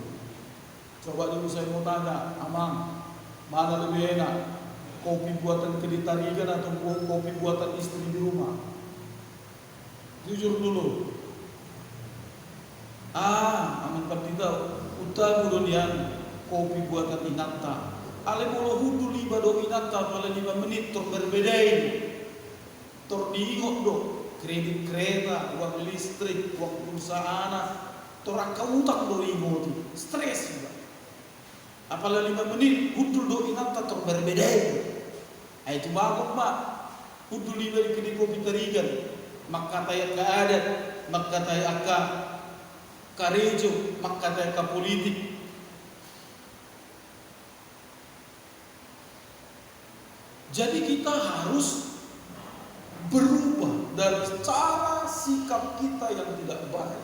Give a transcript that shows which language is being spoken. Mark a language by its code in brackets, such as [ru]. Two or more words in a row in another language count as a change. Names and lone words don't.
[id] Coba dulu saya mau tanya, Amang, mana lebih enak? Kopi buatan kedai tarigan atau kopi buatan istri di rumah? Jujur dulu. [bbc] Amin partida uta gudonian [id] kopi buatan [bbc] inata. Ale molo hudu liba do inata pala 5 menit tor berbedai. Tor diingot do [id] kredit kereta, uang listrik, uang perusahaan, [bbc] tor utang do ingoti. [id] Stres juga. [bbc] Apalagi 5 menit hudu do inata tor berbedai. [id] Itu bagus mak. [bbc] Hudu liba di [id] kedai kopi [bbc] tarigan. Maka tayak keadat, maka tayak karejo, maka tayak politik. [id] Jadi kita harus berubah dari cara sikap kita yang tidak baik.